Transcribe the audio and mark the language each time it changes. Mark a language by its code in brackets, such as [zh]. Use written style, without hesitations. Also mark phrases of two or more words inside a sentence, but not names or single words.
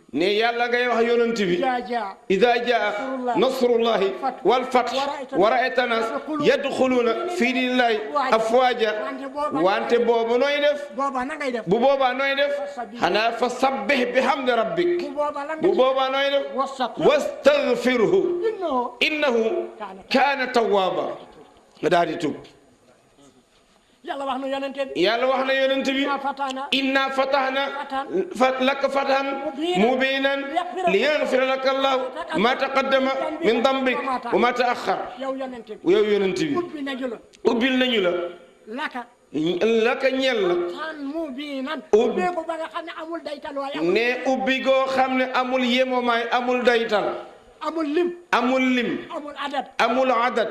[wo] ne yàlla ngay wax yonent bi [ar] إذا جاء نصر الله والفتح ورأيت الناس يدخلون في دين الله أفواجا [wo] wante boobu nooy def bu boobaa nooy def xanaa [ar] فسبح بحمد ربك [wo] bu boobaa nooy def [ar] واستغفره إنه كان توابا [wo] nga daal di tub yàlla wax na yonent bi [ar] إنا فتحنا لك فتحا مبينا ليغفر لك الله ما تقدم من ذنبك وما تأخر [wo] yow yonent bi ubbil nañu la laka ñel la ubbi ko ba nga xam ne amul daytal waaye ne ubbi goo xam ne amul yemomaay amul daytal amul lim amul adad